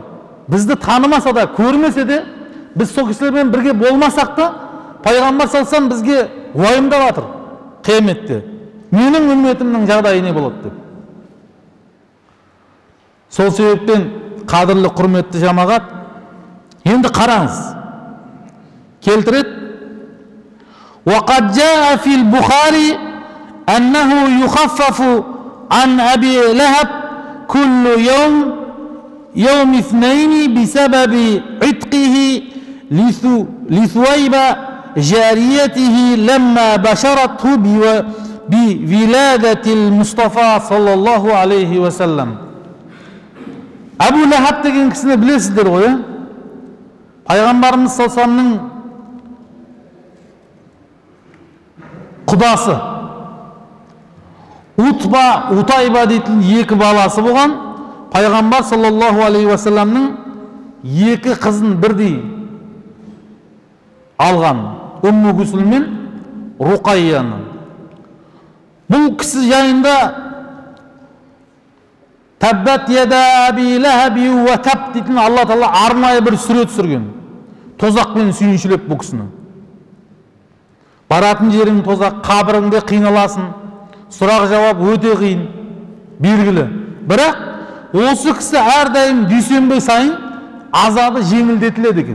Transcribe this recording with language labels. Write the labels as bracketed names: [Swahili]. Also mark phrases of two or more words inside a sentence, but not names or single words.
[Kazakh] Бізді танымаса да, көрмесе де, біз сол кісілермен бірге болмасақ та, пайғамбар салсам бізге уайымдап жатыр қияметте. Менің үмметімнің жағдайы не болады деп. Сол себептен қадірлі құрметті жамағат, енді қараңыз, келтіреді. [Arabic] وقد جاء في البخاري أنه يخفف عن أبي لهب كل يوم اثنين بسبب عتقه لثويب جاريته لما بشرته بولادة المصطفى صلى الله عليه وسلم. [Kazakh] Абу Лахаб деген кісіні білесіздер ғой, пайғамбарымыз салсамның құдасы. Утайба дейтін екі баласы болған. Пайғамбар [Arabic] صلى الله عليه وسلم [Kazakh] екі қызын бірдей алған. Умму Кулсум мен Руқайяны. Бұл кісі жайында [Arabic] تبت يدا أبي لهب وتب [Kazakh] дейтін Алла Тағала арнайы бір сүре түсірген. Тозақпен сүйіншілеп бұл кісіні. Баратын жерің тозақ, қабіріңде қиналасың, сұрақ жауап өте қиын, белгілі. Бірақ осы кісі әрдайым дүйсенбі сайын азабы жеңілдетіледі екен.